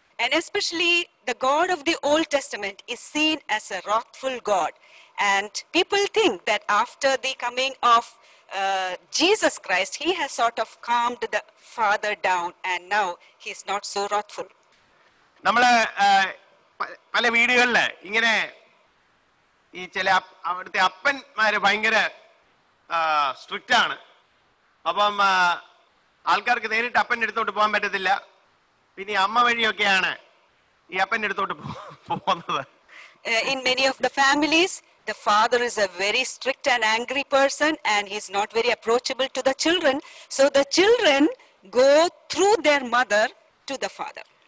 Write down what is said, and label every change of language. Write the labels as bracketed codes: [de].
[en] And especially the God of the Old Testament is seen as a wrathful God. And people think that after the coming of Jesus Christ, he has sort of calmed the father down and now he's not so wrathful. [ml] നമ്മള് പല വീടുകളില് ഇങ്ങനെ ഈ ചില അവിടുത്തെ അപ്പന്മാര് ഭയങ്കര strict ആണ്. അപ്പം ആൾക്കാർക്ക് നേരിട്ട് അപ്പൻ്റെ അടുത്തോട്ട് പോകാൻ പറ്റത്തില്ല. പിന്നെ അമ്മ വഴിയൊക്കെയാണ് ഈ അപ്പൻ്റെ അടുത്തോട്ട് പോകുന്നത്. [en] In many of the families, the father is a very strict and angry person and he's not very approachable to the children. So the children go through their mother to the father.